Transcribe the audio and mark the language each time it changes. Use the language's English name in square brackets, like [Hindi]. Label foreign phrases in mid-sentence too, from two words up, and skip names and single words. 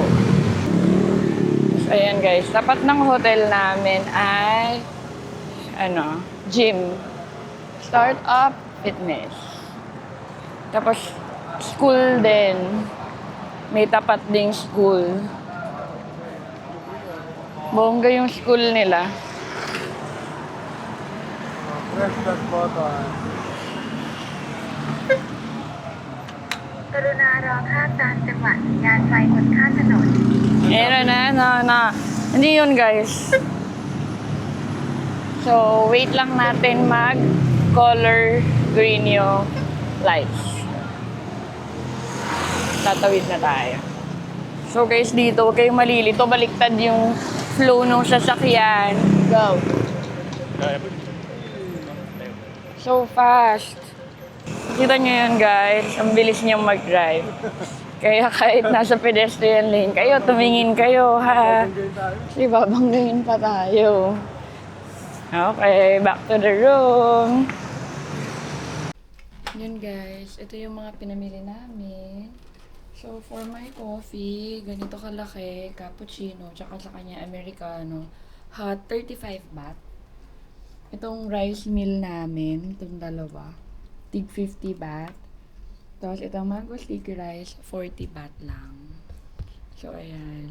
[Filipino] So, ayan guys, tapat ng hotel namin ay gym. Startup fitness. Tapos, school din. May tapat ding school. Bongga yung school nila. [English] Press that button. [Thai] กรุณารอภาพตามจังหวะสัญญาณไฟบนข้างถนน [Filipino] Ayan na. Hindi yun, guys. So, wait lang natin mag- [English] color green [Filipino] yung lights. Tatawid na tayo. So, guys, dito, huwag kayong malilito. Baliktad yung flow ng sasakyan. [English] Go. So fast. [Filipino] Kita nyo yun, guys. Ang bilis niyang mag-drive. Kaya kahit nasa [English] pedestrian lane [Filipino] kayo, tumingin kayo, ha? Kasi babanggain pa tayo. [English] Okay, back to the room. [Filipino] Yun, guys. Ito yung mga pinamili namin. [English] So, for my coffee, [Filipino] ganito kalaki, cappuccino, tsaka sa kanya americano. [English] Hot, 35 baht. [Filipino] Itong rice meal namin, itong dalawa, tig 50 baht. Tapos itong mango sticky rice, 40 baht lang. So, ayan.